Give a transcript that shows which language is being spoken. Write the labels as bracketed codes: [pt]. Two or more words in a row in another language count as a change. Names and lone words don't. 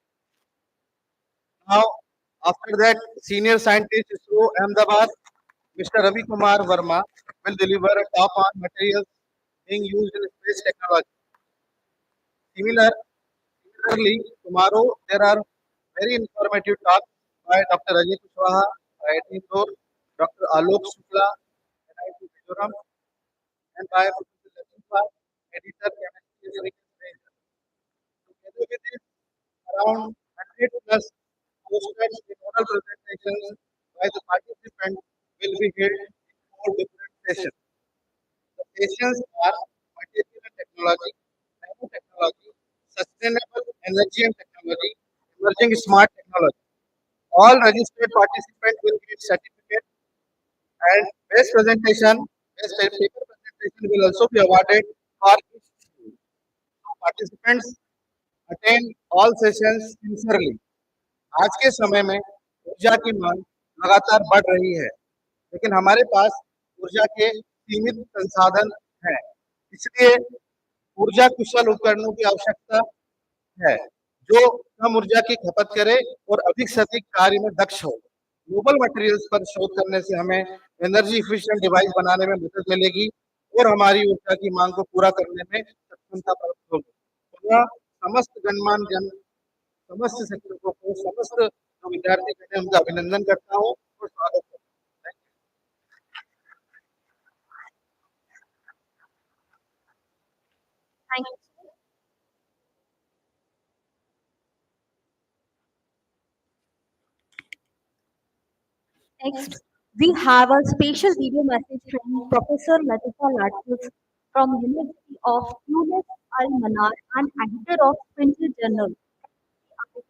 [en] Now, after that, senior scientist ISRO Ahmedabad, Mr. Ravi Kumar Verma will deliver a talk on materials being used in space technology. Similar, Similarly, tomorrow there are very informative talks by Dr. Ajay Kushwaha, IIT Indore, Dr. Alok Shukla, IIT Mizoram, and by Professor Latifa, editor, chemistry, and together with this, around 100 plus posters in oral presentations by the participants will be held in four different sessions. The sessions are material and technology, nanotechnology, sustainable energy and technology, emerging smart technology. All registered participants will get certificate and best paper presentation will also be awarded for each student. Participants attend all sessions sincerely. [hi] आज के समय में ऊर्जा की मांग लगातार बढ़ रही है, लेकिन हमारे पास ऊर्जा के सीमित संसाधन हैं। इसलिए ऊर्जा कुशल उपकरणों की आवश्यकता है, जो कम ऊर्जा की खपत करे और अधिक से अधिक कार्य में दक्ष हो। [en] global materials [hi] पर शोध करने से हमें [en] energy efficient device [hi] बनाने में मदद मिलेगी और हमारी ऊर्जा की मांग को पूरा करने में सक्षमता प्राप्त होगी। पुनः समस्त गणमान्य जन, समस्त शिक्षकों को, समस्त जो विद्यार्थी हैं, उनका अभिनंदन करता हूँ और स्वागत करता हूँ। [en] Thank you. Next, we have a special video message from Professor Latifa Latif from University of Tunis Al Manar and editor of Printed Journal, Africa.